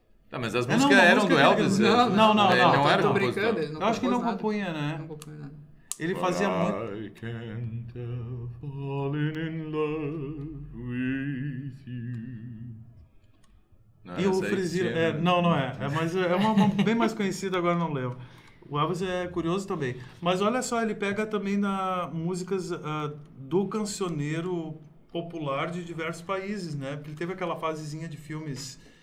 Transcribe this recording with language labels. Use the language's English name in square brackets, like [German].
[Portuguese] Tá, mas as músicas eram do Elvis? Não. Ele não era compositor. Eu acho que não compunha, né? Não compunha nada. Ele fazia muito... [English] I can't help falling in love with you. [Portuguese] E o Frisina... Não é. Mas é uma bem mais conhecida, agora não lembro. O Elvis é curioso também. Mas olha só, ele pega também músicas do cancioneiro popular de diversos países, né? Porque ele teve aquela fasezinha de filmes...